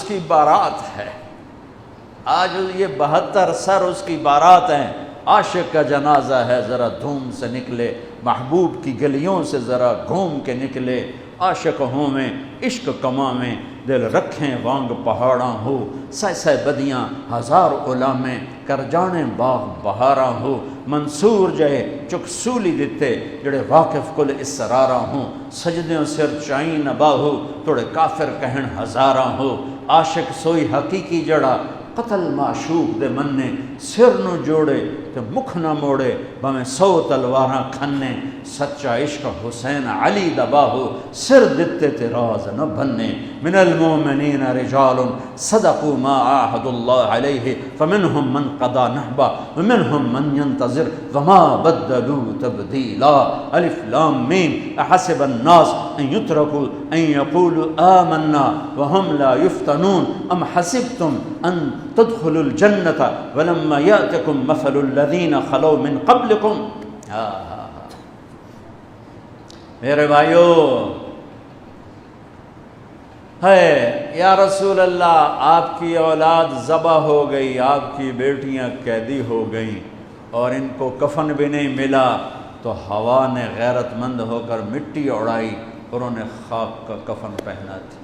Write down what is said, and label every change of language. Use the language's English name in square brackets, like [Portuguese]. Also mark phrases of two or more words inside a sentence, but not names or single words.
[Urdu] کی بارات ہے، آج یہ 72 سر اس کی بارات ہیں، عاشق کا جنازہ ہے، ذرا دھوم سے نکلے، محبوب کی گلیوں سے ذرا گھوم کے نکلے، عاشق [Punjabi] ہوں میں عشق کما میں دل رکھیں وانگ پہاڑاں ہو، سہ بدیاں ہزار غلامیں کر جانے باغ بہاراں ہو، منصور جہے چک سولی دتے جڑے واقف کل اسراراں ہوں، سجدیوں سر چائیں نبا ہو توڑے کافر کہن ہزاراں ہو، عاشق سوئی حقیقی جڑا قتل معشوق دے مننے سر نو جوڑے کہ مکھ نہ موڑے بمیں 100 تلواراں کھنے، سچا عشق حسین علی دباہو سر دتے تے راز نہ بننے، [Arabic] من المؤمنین رجال صدقوا ما عاهدوا الله علیہ فمنهم من قضى نحبہ ومنهم من ينتظر وما بدلوا تبدیلا۔ الف لام میم احسب الناس ان يتركوا ان يقولوا آمنا وهم لا يفتنون ام حسبتم ان تدخلوا الجنة ولما يأتكم مثل الذين خلوا من قبلكم۔ [Urdu] میرے بھائیو، ہے [Arabic] یا رسول اللہ [Urdu] آپ کی اولاد ذبح ہو گئی، آپ کی بیٹیاں قیدی ہو گئیں اور ان کو کفن بھی نہیں ملا، تو ہوا نے غیرت مند ہو کر مٹی اڑائی اور انہیں خاک کا کفن پہنا تھی۔